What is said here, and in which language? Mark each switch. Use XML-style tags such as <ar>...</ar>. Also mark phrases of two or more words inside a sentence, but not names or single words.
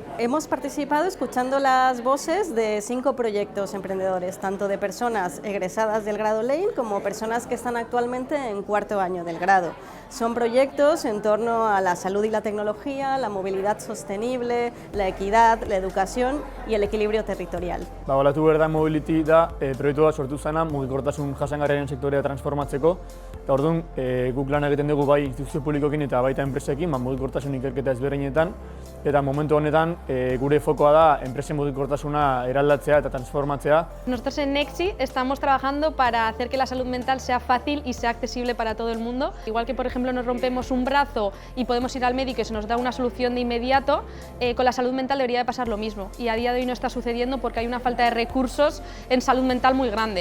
<es>Hemos participado escuchando las voces de 5 proyectos emprendedores, tanto de personas egresadas del grado Lane como personas que están actualmente en 4º año del grado. Son proyectos en torno a la salud y la tecnología, la movilidad sostenible, la equidad, la educación y el equilibrio territorial.</es> <eu>Balatu Berda Mobility da proiektu bat sortu zena mugikortasun jasangarriaren sektorea transformatzeko. Eta orduan, guk lan egiten dugu bai instituzio publikoekin eta baita enpresekin, mugikortasun ikerketa ezberdinetan. Eta momentu honetan gure fokoa da enpresen mugikortasuna eraldatzea eta transformatzea.</eu> <es>Nosotros en Nexi estamos trabajando para hacer que la salud mental sea fácil y sea accesible para todo el mundo. Igual que, por ejemplo, nos rompemos un brazo y podemos ir al médico y se nos da una solución de inmediato, con la salud mental debería de pasar lo mismo. Y a día de hoy no está sucediendo porque hay una falta de recursos en salud mental muy grande.</es>